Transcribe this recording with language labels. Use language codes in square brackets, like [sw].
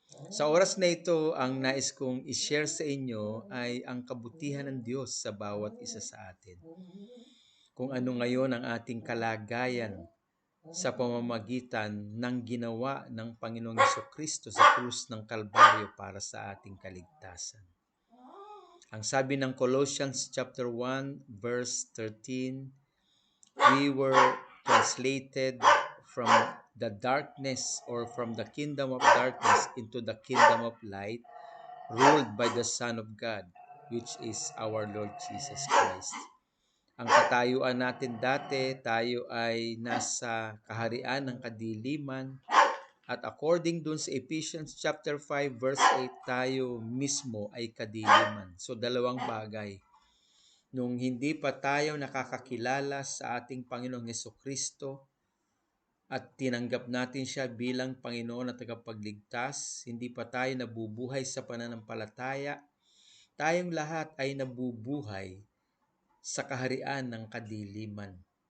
[tl] Sa oras na ito, ang nais kong i-share sa inyo ay ang kabutihan ng Diyos sa bawat isa sa atin. Kung ano ngayon ang ating kalagayan sa pamamagitan ng ginawa ng Panginoong Hesukristo sa krus ng Kalbaryo para sa ating kaligtasan. Ang sabi ng [en] Colossians chapter 1 verse 13, we were translated from the darkness or from the kingdom of darkness into the kingdom of light, ruled by the Son of God, which is our Lord Jesus Christ. [tl] Ang katayuan natin dati, tayo ay nasa kaharian ng kadiliman, at according dun sa Ephesians chapter 5 verse 8, tayo mismo ay kadiliman. So dalawang bagay. Nung hindi pa tayo nakakakilala sa ating Panginoong Hesukristo at tinanggap natin siya bilang Panginoon at tagapagligtas, hindi pa tayo nabubuhay sa pananampalataya, tayong lahat ay nabubuhay sa kaharian ng kadiliman.